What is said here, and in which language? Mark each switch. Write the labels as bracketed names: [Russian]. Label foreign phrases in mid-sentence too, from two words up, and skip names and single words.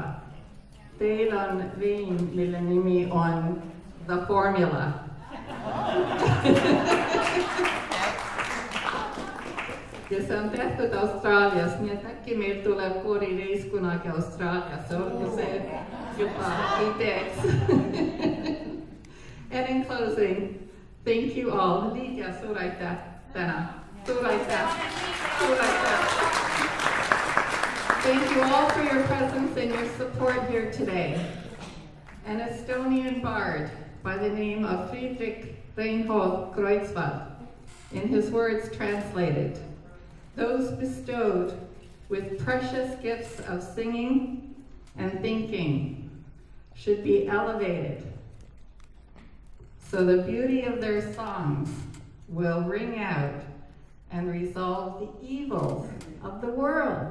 [Estonian] Teil on vein, mille nimi on The Formula. Ja see on tehtud Austraalias, nii et äkki meil tuleb koorireis kunagi Austraaliasse, olgu see juba ideeks. [English] And in closing, thank you all. [Estonian] Liidia, suur aitäh täna. Suur aitäh. Suur aitäh. [English] Thank you all for your presence and your support here today. An Estonian bard by the name of Friedrich Reinhold Kreutzwald, in his words translated, those bestowed with precious gifts of singing and thinking should be elevated, so the beauty of their songs will ring out and resolve the evils of the world.